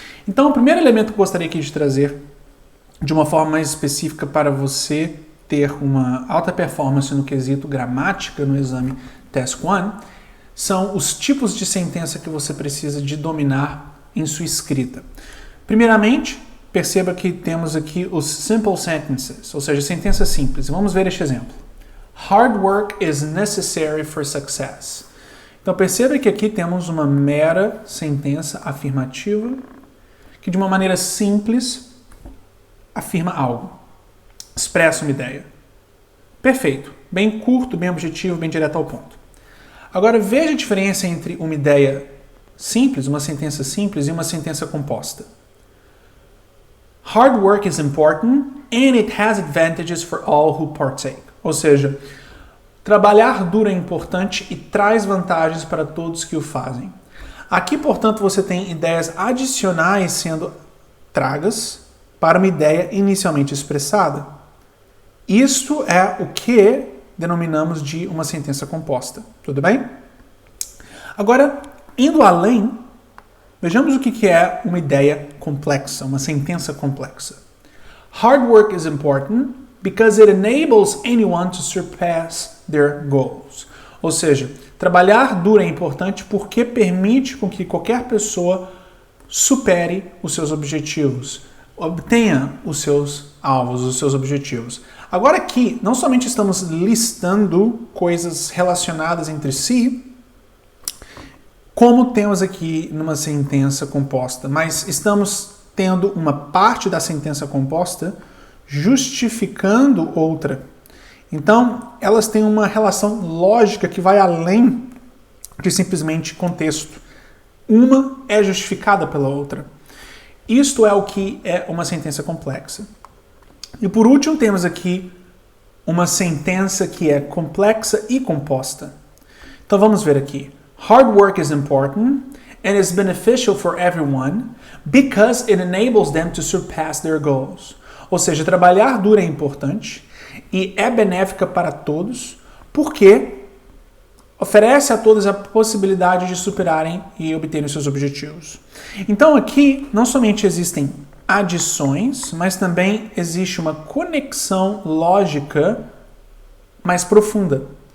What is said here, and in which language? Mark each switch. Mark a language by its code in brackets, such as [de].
[pt] Então, o primeiro elemento que eu gostaria aqui de trazer, de uma forma mais específica para você ter uma alta performance no quesito gramática no exame Task One, são os tipos de sentença que você precisa de dominar em sua escrita. Primeiramente, perceba que temos aqui os simple sentences, ou seja, sentenças simples. Vamos ver este exemplo. [en] Hard work is necessary for success. [pt] Então perceba que aqui temos uma mera sentença afirmativa que de uma maneira simples afirma algo, expressa uma ideia. Perfeito, bem curto, bem objetivo, bem direto ao ponto. Agora veja a diferença entre uma ideia simples, uma sentença simples e uma sentença composta. [en] Hard work is important and it has advantages for all who partake. [pt] Ou seja, trabalhar duro é importante e traz vantagens para todos que o fazem. Aqui, portanto, você tem ideias adicionais sendo tragas para uma ideia inicialmente expressada. Isto é o que denominamos de uma sentença composta. Tudo bem? Agora, indo além, vejamos o que é uma ideia complexa, uma sentença complexa. [en] Hard work is important because it enables anyone to surpass their goals. [pt] Ou seja, trabalhar duro é importante porque permite com que qualquer pessoa supere os seus objetivos, obtenha os seus alvos, os seus objetivos. Agora aqui, não somente estamos listando coisas relacionadas entre si, como temos aqui numa sentença composta, mas estamos tendo uma parte da sentença composta justificando outra. Então, elas têm uma relação lógica que vai além de simplesmente contexto. Uma é justificada pela outra. Isto é o que é uma sentença complexa. E por último, temos aqui uma sentença que é complexa e composta. Então vamos ver aqui. [en] Hard work is important and is beneficial for everyone because it enables them to surpass their goals. [pt] Ou seja, trabalhar duro é importante e é benéfica para todos porque oferece a todos a possibilidade de superarem e obterem seus objetivos. Então aqui não somente existem adições, mas também existe uma conexão lógica mais profunda.